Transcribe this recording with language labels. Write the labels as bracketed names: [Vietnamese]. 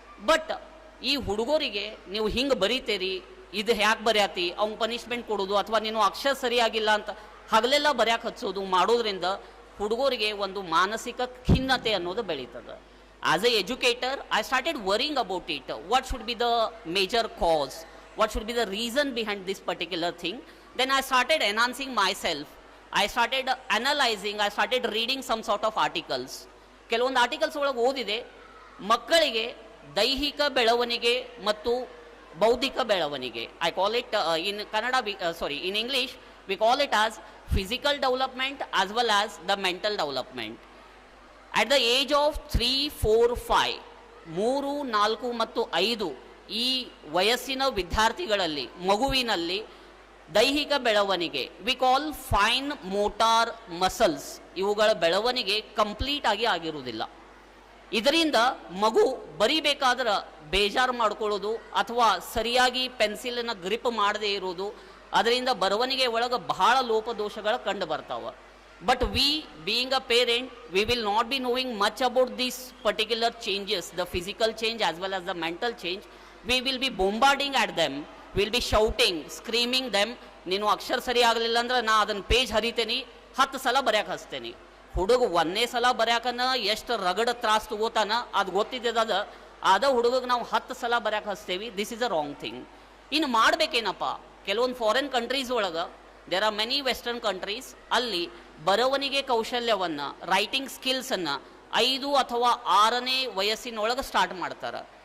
[Kannada] But ಈ ಹುಡುಗರಿಗೆ ನೀವು ಹಿಂಗೆ ಬರೀತೀರಿ, ಇದು ಯಾಕೆ ಬರೆಯತಿ, ಅವ್ನು ಪನಿಷ್ಮೆಂಟ್ ಕೊಡೋದು, ಅಥವಾ ನೀನು ಅಕ್ಷರ ಸರಿಯಾಗಿಲ್ಲ ಅಂತ ಹಗಲೆಲ್ಲ ಬರ್ಯಾಕೆ ಹಚ್ಚೋದು ಮಾಡೋದ್ರಿಂದ ಹುಡುಗರಿಗೆ ಒಂದು ಮಾನಸಿಕ ಖಿನ್ನತೆ ಅನ್ನೋದು ಬೆಳೀತದೆ. [English] As a educator I started worrying about it. What should be the major cause, what should be the reason behind this particular thing? Then I started enhancing myself. I started analyzing, I started reading some sort of articles. [Kannada] ಕೆಲವೊಂದು articles ಒಳಗೆ ಓದಿದೆ, ಮಕ್ಕಳಿಗೆ ದೈಹಿಕ ಬೆಳವಣಿಗೆ ಮತ್ತು ಬೌದ್ಧಿಕ ಬೆಳವಣಿಗೆ, [English] I call it in Kannada, in English we call it as physical development as well as the mental development. At the age of 3, 4, 5, [Kannada] 3, 4 ಮತ್ತು 5 ಈ ವಯಸ್ಸಿನ ವಿದ್ಯಾರ್ಥಿಗಳಲ್ಲಿ, ಮಗುವಿನಲ್ಲಿ ದೈಹಿಕ ಬೆಳವಣಿಗೆ, [English] we call fine motor muscles, [Kannada] ಇವುಗಳ ಬೆಳವಣಿಗೆ ಕಂಪ್ಲೀಟ್ ಆಗಿ ಆಗಿರುವುದಿಲ್ಲ. ಇದರಿಂದ ಮಗು ಬರಿಬೇಕಾದ್ರೆ ಬೇಜಾರು ಮಾಡ್ಕೊಳ್ಳೋದು ಅಥವಾ ಸರಿಯಾಗಿ ಪೆನ್ಸಿಲನ್ನು ಗ್ರಿಪ್ ಮಾಡದೇ ಇರೋದು, ಅದರಿಂದ ಬರವಣಿಗೆ ಒಳಗೆ ಬಹಳ ಲೋಪದೋಷಗಳು ಕಂಡು ಬರ್ತಾವೆ. [English] But we, being a parent, we will not be knowing much about these particular changes, the physical change as well as the mental change. We will be bombarding at them, we will be shouting, screaming them. [Kannada] ನೀನು ಅಕ್ಷರ ಸರಿ ಆಗಲಿಲ್ಲ ಅಂದ್ರೆ ನಾ ಅದನ್ನು page ಹರಿತೇನೆ, 10 ಸಲ ಬರ್ಯಾಕೆ ಹಚ್ತೇನೆ. ಹುಡುಗ 1ನೇ ಸಲ ಬರ್ಯಾಕನ ಎಷ್ಟು ರಗಡ ತ್ರಾಸ್ ತಗೋತಾನ ಅದು ಗೊತ್ತಿದ್ದದ. ಅದ ಹುಡುಗಗೆ ನಾವು 10 ಸಲ ಬರ್ಯಾಕೆ ಹಚ್ತೇವೆ. [English] This is a wrong thing. [Kannada] ಇನ್ನು ಮಾಡಬೇಕೇನಪ್ಪ, ಕೆಲವೊಂದು ಫಾರಿನ್ ಕಂಟ್ರೀಸ್ ಒಳಗೆ, [English] there are many western countries, [Kannada] ಅಲ್ಲಿ ಬರವಣಿಗೆ ಕೌಶಲ್ಯವನ್ನು, ರೈಟಿಂಗ್ ಸ್ಕಿಲ್ಸನ್ನು 5 ಅಥವಾ 6ನೇ ವಯಸ್ಸಿನೊಳಗೆ ಸ್ಟಾರ್ಟ್ ಮಾಡ್ತಾರೆ.